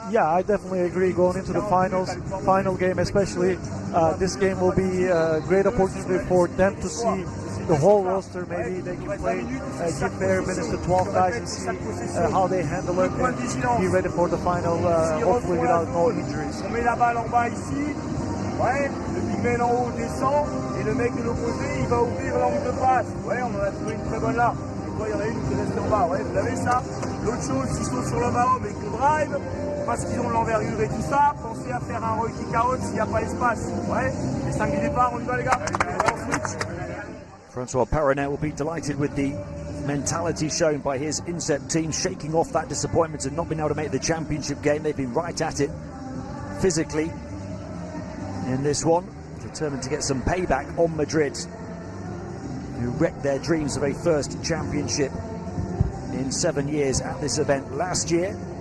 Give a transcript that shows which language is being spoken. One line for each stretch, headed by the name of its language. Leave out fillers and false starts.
English: Yeah, I definitely agree. Going into the final game especially, this game will be a great opportunity for them to see the whole roster. Maybe they can play, give fair minutes to 12 guys and see how they handle it and be ready for the final, hopefully without no injuries.
French: On met la balle en bas ici, ouais, le big man en haut descend, et le mec de l'opposé, il va ouvrir l'angle de passe. Ouais, on en a trouvé une très bonne là. Et toi, il y en a une qui est restée en bas, ouais, vous avez ça. L'autre chose, s'ils sont sur le Mahom et que drive, parce qu'ils ont l'envergure et tout ça, pensez à faire un roll kick out s'il n'y a pas l'espace. Ouais, les 5 du départ, on y va les gars. On switch.
English: Francois Perronet will be delighted with the mentality shown by his Insep team, shaking off that disappointment and not being able to make the championship game. They've been right at it physically in this one, determined to get some payback on Madrid, who wrecked their dreams of a first championship in 7 years at this event last year.